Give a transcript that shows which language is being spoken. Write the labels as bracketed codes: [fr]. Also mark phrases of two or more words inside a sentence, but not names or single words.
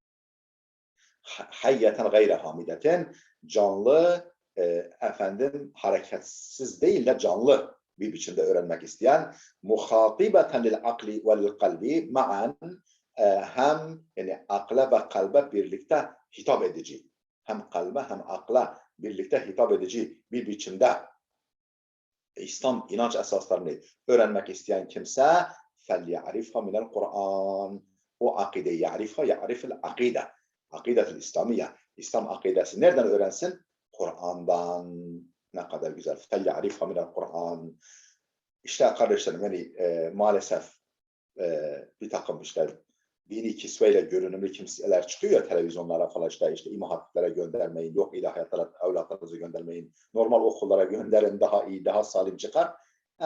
[ar] حيةً غير هامدةً, [tr] canlı, efendim hareketsiz değil de canlı bir biçimde öğrenmek isteyen, [ar] مخاطبةً للعقل وللقلب معًا, [tr] hem yani akla ve kalbe birlikte hitap edici, hem kalbe hem akla birlikte hitap edici bir biçimde İslam inanç esaslarını öğrenmek isteyen kimse [ar] فَلْيَعْرِفْهَا مِنَ الْقُرْآنِ, [tr] o akideyi [ar] يعرف العقيدة, العقيدة الإسلامية, [tr] İslam akidesi nereden öğrensin? Kur'an'dan. Ne kadar güzel. [ar] فَلْيَعْرِفْهَا مِنَ الْقُرْآنِ. [tr] İşte kardeşlerim yani maalesef bir takım işte dini kisveyle görünümlü kimseler çıkıyor ya televizyonlara falan, işte imam hatiplere göndermeyin, yok ilahiyatlara evlatlarınızı göndermeyin, normal okullara gönderin, daha iyi, daha salim çıkar.